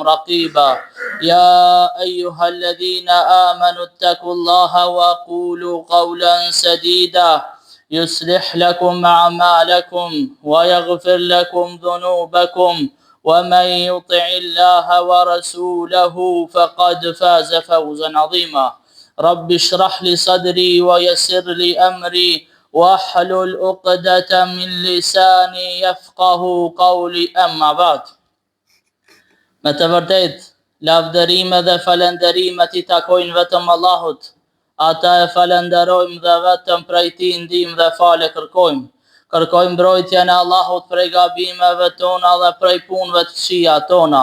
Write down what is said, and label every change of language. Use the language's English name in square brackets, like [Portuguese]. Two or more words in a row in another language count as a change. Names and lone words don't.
[Arabic] رقيبا يا أيها الذين آمنوا اتقوا الله وقولوا قولا سديدا يصلح لكم أعمالكم ويغفر لكم ذنوبكم ومن يطع الله ورسوله فقد فاز فوزا عظيما رب اشرح لي صدري ويسر لي أمري واحلل عقدة من لساني يفقهوا قولي أما بعد. [Albanian] Me të vërtet, lavdërime dhe falenderimet I takojnë vetëm Allahut. Ata e falenderojmë dhe vetëm prej Tij ndihmë dhe falë kërkojmë. Kërkojmë mbrojtjen e Allahut prej gabimeve tona dhe prej punëve të këqija tona.